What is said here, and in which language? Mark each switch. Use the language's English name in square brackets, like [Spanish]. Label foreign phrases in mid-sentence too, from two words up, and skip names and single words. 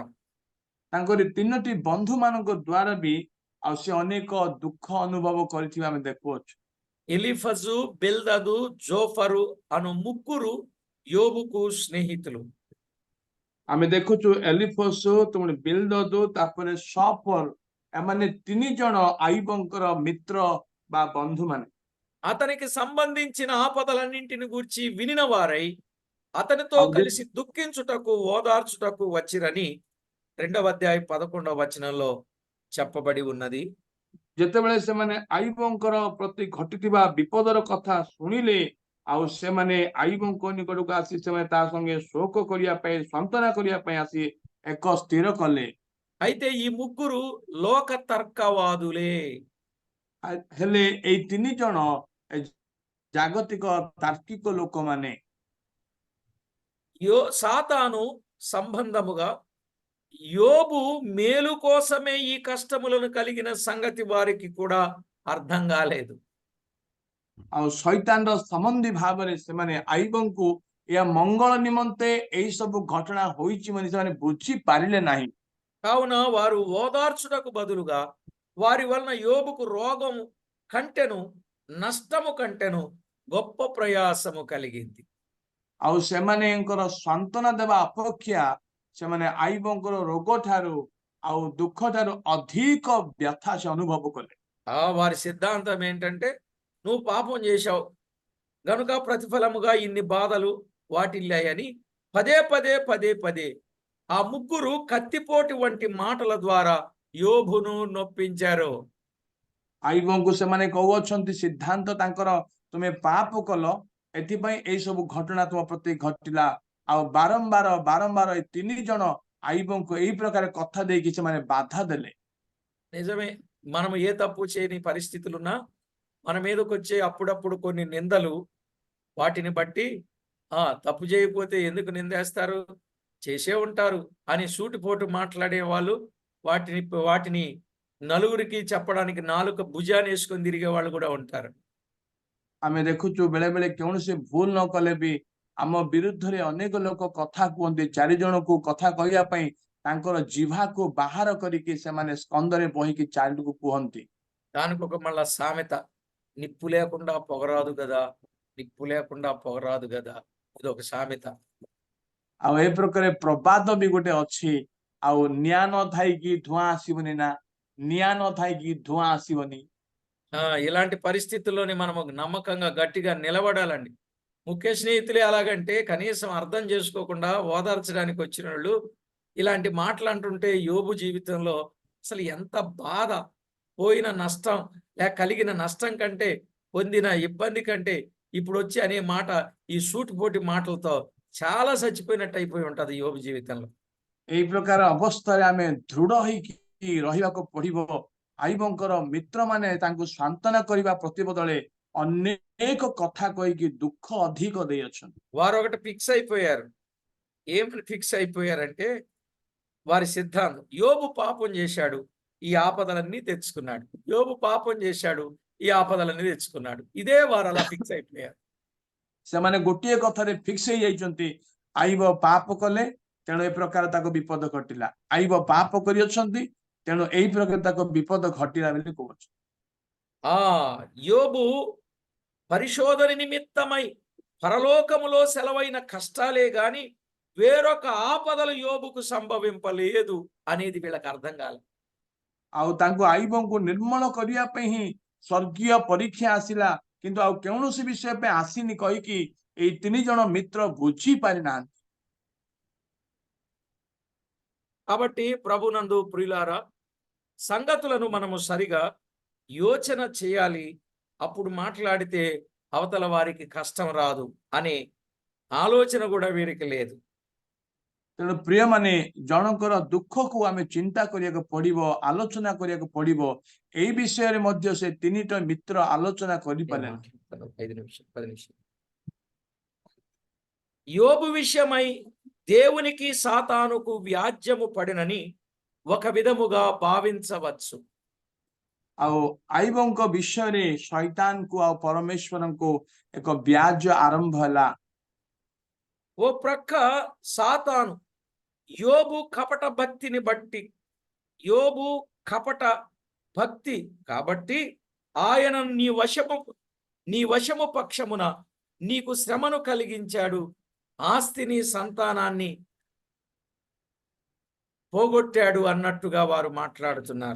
[Odia] ତାଙ୍କରି 3ଟି ବନ୍ଧୁ ମାନଙ୍କ ଦ୍ୱାରା ବି ଆଉ ସେ ଅନେକ ଦୁଃଖ ଅନୁଭବ କରିଥିବା ଆମେ ଦେଖୁଅଛୁ। [Telugu] ఎలీఫజు, బిల్దదు, జోఫరు అను ముగ్గురు యోబుకు స్నేహితులు. [Odia] ଆମେ ଦେଖୁଛୁ ଏଲିଫୋସ ତୁମେ ବିଲଦଦୁ ତାପରେ ସଫର ଏମାନେ 3 ଜଣ ଆଇବଙ୍କର ମିତ୍ର ବା ବନ୍ଧୁ ମାନେ। [Telugu] అతనికి సంబంధించిన ఆపదలన్నింటిని గూర్చి వినిన వారై అతనితో [Odia] ଆଉ [Telugu] కలిసి దుఃఖించుటకు ఓదార్చుటకు వచ్చిరని 2వ అధ్యాయం 11వ వచనంలో చెప్పబడి ఉన్నది. [Odia] ଯେତେବେଳେ ସେମାନେ ଆଇବଙ୍କର ପ୍ରତି ଘଟିଥିବା ବିପଦର କଥା ଶୁଣିଲେ ଆଉ ସେମାନେ ଆଇବଙ୍କ ନିକଟକୁ ଆସି ସେମାନେ ତା ସଙ୍ଗେ ଶୋକ କରିବା ପାଇଁ ସାନ୍ତ୍ୱନା କରିବା ପାଇଁ ଆସି ଏକ ସ୍ଥିର କଲେ। [Telugu] అయితే ఈ ముగ్గురు లోక తర్కవాదులే. [Odia] ହେଲେ ଏଇ 3 ଜଣ ଏ ଜାଗତିକ ତାର୍କିକ ଲୋକମାନେ। [Telugu] సాతాను సంబంధముగా యోబు మేలు కోసమే ఈ కష్టములను కలిగిన సంగతి వారికి కూడా అర్థం కాలేదు. [Odia] ଆଉ ଶୈତାନର ସମ୍ବନ୍ଧୀ ଭାବରେ ସେମାନେ ଆଇବଙ୍କୁ ଏହା ମଙ୍ଗଳ ନିମନ୍ତେ ଏଇ ସବୁ ଘଟଣା ହୋଇଛି ବୋଲି ସେମାନେ ବୁଝି ପାରିଲେ ନାହିଁ। [Telugu] కావున వారు ఓదార్చుటకు బదులుగా వారి వలన యోబుకు రోగము కంటెను, నష్టము కంటెను గొప్ప ప్రయాసము కలిగింది. [Odia] ଆଉ ସେମାନଙ୍କର ସାନ୍ତ୍ୱନା ଦେବା ଅପେକ୍ଷା ସେମାନେ ଆଇବଙ୍କର ରୋଗ ଠାରୁ ଆଉ ଦୁଃଖ ଠାରୁ ଅଧିକ ବ୍ୟଥା ସେ ଅନୁଭବ କଲେ। [Telugu] వారి సిద్ధాంతం ఏంటంటే, నువ్వు పాపం చేశావు గనుక ప్రతిఫలముగా ఇన్ని బాధలు వాటిల్లాయని పదే ఆ ముగ్గురు కత్తిపోటు వంటి మాటల ద్వారా యోబును నొప్పించారు. [Odia] ଆଇବଙ୍କୁ ସେମାନେ କହୁଅଛନ୍ତି ସିଦ୍ଧାନ୍ତ ତାଙ୍କର ତୁମେ ପାପ କଲ ଏଥିପାଇଁ ଏଇ ସବୁ ଘଟଣା ତୁମ ପ୍ରତି ଘଟିଲା। ଆଉ ବାରମ୍ବାର ଏଇ 3 ଜଣ ଆଇବଙ୍କୁ ଏଇ ପ୍ରକାର କଥା ଦେଇକି ସେମାନେ ବାଧା ଦେଲେ। [Telugu] నిజమే, మనం ఏ తప్పు చేయని పరిస్థితులున్నా మన మీదకి వచ్చే అప్పుడప్పుడు కొన్ని నిందలు, వాటిని బట్టి తప్పు చేయకపోతే ఎందుకు నిందేస్తారు, చేసే ఉంటారు అని సూటిపోటు మాట్లాడే వాళ్ళు వాటిని నలుగురికి చెప్పడానికి నాలుక భుజాన్ని వేసుకొని తిరిగే వాళ్ళు కూడా ఉంటారు. [Odia] ଆମେ ଦେଖୁଛୁ ବେଳେ ବେଳେ କୌଣସି ଭୁଲ ନ କଲେ ବି ଆମ ବିରୁଦ୍ଧରେ ଅନେକ ଲୋକ କଥା କୁହନ୍ତି। 4 ଜଣକୁ କଥା କହିବା ପାଇଁ ତାଙ୍କର ଜିହ୍ବାକୁ ବାହାର କରିକି ସେମାନେ ସ୍କନ୍ଧରେ ବହିକି ଚାରିକୁ କୁହନ୍ତି। [Telugu] దానికి ఒక మళ్ళా సామెత, నిప్పు లేకుండా పొగరాదు కదా, నిప్పు లేకుండా పొగరాదు కదా, ఇది ఒక సామెత. [Odia] ଆଉ ଏ ପ୍ରକାର ପ୍ରବାଦ ବି ଗୋଟେ ଅଛି, ଆଉ ନିଆଁ ନ ଥାଇକି ଧୂଆଁ ଆସିବନି ନା, ନିଆଁ ନ ଥାଇକି ଧୂଆଁ ଆସିବନି। [Telugu] ఇలాంటి పరిస్థితుల్లోనే మనము నమ్మకంగా గట్టిగా నిలబడాలండి. ముఖ్య స్నేహితులే అలాగంటే కనీసం అర్థం చేసుకోకుండా ఓదార్చడానికి వచ్చిన వాళ్ళు ఇలాంటి మాటలు అంటుంటే యోబు జీవితంలో అసలు ఎంత బాధ, పోయిన నష్టం లేక కలిగిన నష్టం కంటే పొందిన ఇబ్బంది కంటే ఇప్పుడు వచ్చి అనే మాట ఈ సూటిపోటి మాటలతో చాలా చచ్చిపోయినట్టు అయిపోయి ఉంటది యోబు జీవితంలో. [Odia] ଏଇ ପ୍ରକାର ଅବସ୍ଥାରେ ଆମେ ଦୃଢ ହେଇକି ରହିବାକୁ ପଡିବ। ଆଇବଙ୍କର ମିତ୍ରମାନେ ତାଙ୍କୁ ସାନ୍ତ୍ୱନା କରିବା ପ୍ରତିବଦଳେ ଅନେକ କଥା କହିକି ଦୁଃଖ ଅଧିକ ଦେଇଅଛନ୍ତି। [Telugu] వారు ఒకటి ఫిక్స్ అయిపోయారు. ఏమని ఫిక్స్ అయిపోయారంటే, వారి సిద్ధాంతం యోబు పాపం చేశాడు, ఈ ఆపదలన్నీ తెచ్చుకున్నాడు. యోబు పాపం చేశాడు, ఈ ఆపదలన్నీ తెచ్చుకున్నాడు. ఇదే వారు అలా ఫిక్స్ అయిపోయారు. [Odia] ସେମାନେ ଗୋଟିଏ କଥାରେ ଫିକ୍ସ ହେଇଯାଇଛନ୍ତି, ଆଇବ ପାପ କଲେ ତେଣୁ ଏ ପ୍ରକାର ତାକୁ ବିପଦ ଘଟିଲା, ଆଇବ ପାପ କରିଅଛନ୍ତି ତେଣୁ ଏଇ ପ୍ରକାର ତାକୁ ବିପଦ ଘଟିଲା ବୋଲି କହୁଛି। [Telugu] యోబు పరిశోధన నిమిత్తమై పరలోకములో సెలవైన కష్టాలే గాని వేరొక ఆపదలు యోబుకు సంభవింపలేదు అనేది వీళ్ళకి అర్థం కాలేదు. [Odia] ଆଉ ତାଙ୍କୁ ଆଇବଙ୍କୁ ନିର୍ମଳ କରିବା ପାଇଁ ହିଁ ସ୍ୱର୍ଗୀୟ ପରୀକ୍ଷା ଆସିଲା, କିନ୍ତୁ ଆଉ କୌଣସି ବିଷୟ ପାଇଁ ଆସିନି କହିକି ଏଇ 3 ଜଣ ମିତ୍ର ବୁଝି ପାରିନାହାନ୍ତି। [Telugu] కాబట్టి ప్రభునందు ప్రియులారా, సంగతులను మనము సరిగా యోచన చేయాలి. అప్పుడు మాట్లాడితే అవతల వారికి కష్టం రాదు అనే ఆలోచన కూడా వీరికి లేదు. [Odia] ତେଣୁ ପ୍ରିୟମାନେ, ଜଣଙ୍କର ଦୁଃଖକୁ ଆମେ ଚିନ୍ତା କରିବାକୁ ପଡିବ, ଆଲୋଚନା କରିବାକୁ ପଡିବ। ଏଇ ବିଷୟରେ ମଧ୍ୟ ସେ 3ଟା ମିତ୍ର ଆଲୋଚନା କରିପାରିଲେ। [Telugu] 5 నిమిషాలు 10 నిమిషాలు. యోబు విషయమై దేవునికి సాతానుకు వ్యాజ్యము పడినని ఒక విధముగా భావించవచ్చు. [Odia] ଆଉ ଆଇବଙ୍କ ବିଷୟରେ ଶୈତାନକୁ ଆଉ ପରମେଶ୍ୱରଙ୍କୁ ଏକ ବ୍ୟାଜ ଆରମ୍ଭ ହେଲା। [Telugu] ఓ ప్రక్క సాతాను యోబు కపట భక్తిని బట్టి, యోబు కపట భక్తి కాబట్టి ఆయన నీ వశము పక్షమున నీకు శ్రమను కలిగించాడు, ఆస్తిని సంతానాన్ని పోగొట్టాడు అన్నట్టుగా వారు మాట్లాడుతున్నారు.